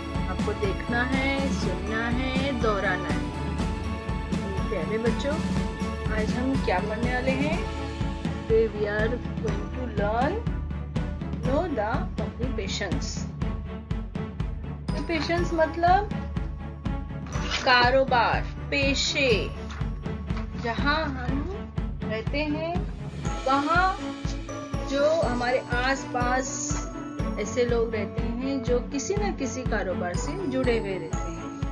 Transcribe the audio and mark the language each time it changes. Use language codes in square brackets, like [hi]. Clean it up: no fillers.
[hi] आपको देखना है, सुनना है, दोहराना है। प्यारे बच्चों, आज हम क्या पढ़ने वाले हैं? [en] Today we are going to learn know the occupations. [hi] Occupations मतलब कारोबार, पेशे। जहाँ हम रहते हैं वहाँ जो हमारे आसपास ऐसे लोग रहते हैं जो किसी न किसी कारोबार से जुड़े हुए रहते हैं।